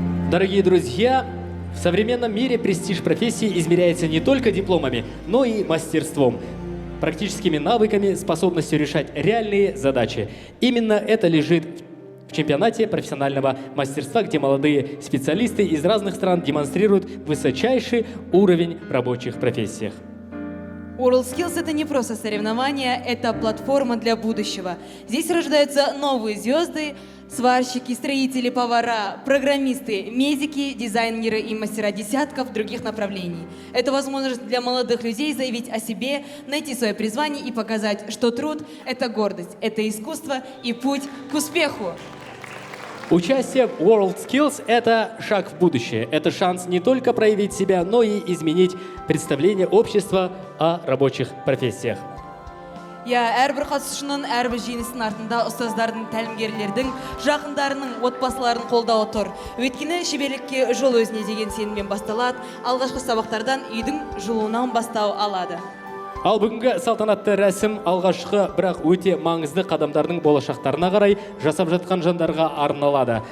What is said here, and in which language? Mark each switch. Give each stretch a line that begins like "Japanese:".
Russian: Дорогие друзья, в современном мире престиж профессии измеряется не только дипломами, но и мастерством, практическими навыками, способностью решать реальные задачи. Именно это лежит в чемпионате профессионального мастерства, где молодые специалисты из разных стран демонстрируют высочайший уровень в рабочих профессиях. WorldSkills — это не просто соревнование, это платформа для будущего. Здесь рождаются новые звезды, сварщики, строители, повара, программисты, медики, дизайнеры и мастера десятков других направлений. Это возможность для молодых людей заявить о себе, найти свое призвание и показать, что труд — это гордость, это искусство и путь к успеху. Участие в WorldSkills — это шаг в будущее. Это шанс не только проявить себя, но и изменить представление общества о рабочих профессиях.
Kazakh: Әрбір қатысушының әрбір жеңістің артында ұстаздардың, тәлімгерлердің, жақындарының, отбасыларын қолдауы тұр. Өйткені шеберлікке жол өзіне деген сеніммен басталады, алғашқы сабақтардан үйдің жылуынан бастау алады. Ал бүгінгі салтанатты рәсім алғашқы, бірақ өте маңызды қадамдардың болашақтарына қарай жасап жатқан жандарға арналады.